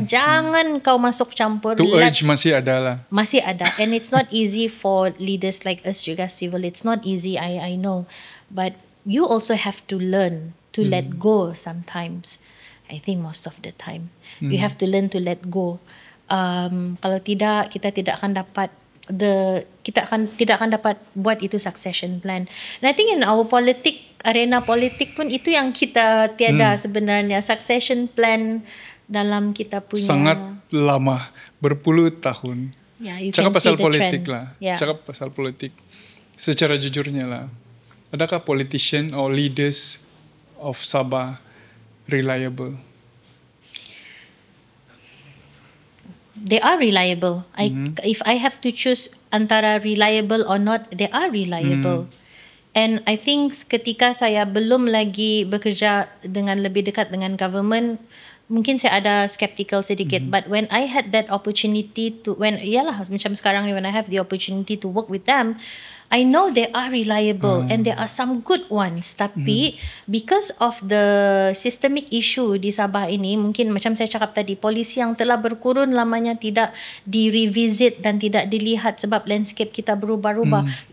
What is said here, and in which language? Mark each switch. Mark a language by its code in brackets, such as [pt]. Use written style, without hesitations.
[ms] Jangan kau masuk campur. To urge masih ada lah. Masih ada. [en] And it's not easy for leaders like us [ms] juga [en] civil. It's not easy, I know. But you also have to learn to let go sometimes. I think most of the time. You have to learn to let go. [ms] Kalau tidak, kita tidak akan dapat tidak akan dapat buat itu succession plan. [en] And I think in our arena [ms] politik pun itu yang kita tiada sebenarnya, succession plan dalam kita punya. Sangat lama, berpuluh tahun. Cakap pasal politik lah. Cakap pasal politik. Secara jujurnya lah, adakah [en] politician or leaders of Sabah reliable? They are reliable. If I have to choose [ms] antara [en] reliable or not, they are reliable. And I think [ms] ketika saya belum lagi bekerja dengan lebih dekat dengan government, mungkin saya ada skeptical sedikit. [en] But when I had that opportunity to, [ms] macam sekarang ni, [en] when I have the opportunity to work with them, I know they are reliable and there are some good ones. [ms] Tapi [en] because of the systemic issue [ms] di Sabah ini, mungkin macam saya cakap tadi, polisi yang telah berkurun lamanya tidak di-revisit dan tidak dilihat sebab landscape kita berubah-ubah.